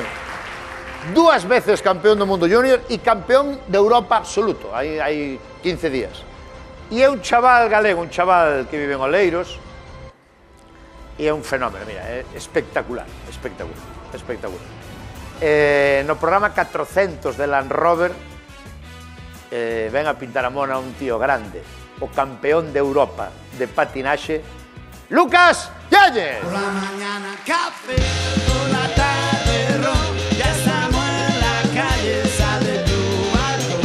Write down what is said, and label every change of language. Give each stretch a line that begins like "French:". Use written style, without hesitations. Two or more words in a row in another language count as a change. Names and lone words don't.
Galician: 2 veces campeón do mundo junior e campeón de Europa absoluto, hai 15 días. E é un chaval galego, un chaval que vive en Oleiros, e é un fenómeno, mira, é espectacular. No programa 400 de Land Rover ven a pintar a mona un tío grande, o campeón de Europa de patinaxe, Lucas Yáñez.
Spanish: Por la mañana café, por la tarde ron, ya estamos en la calle, sale tu balcón.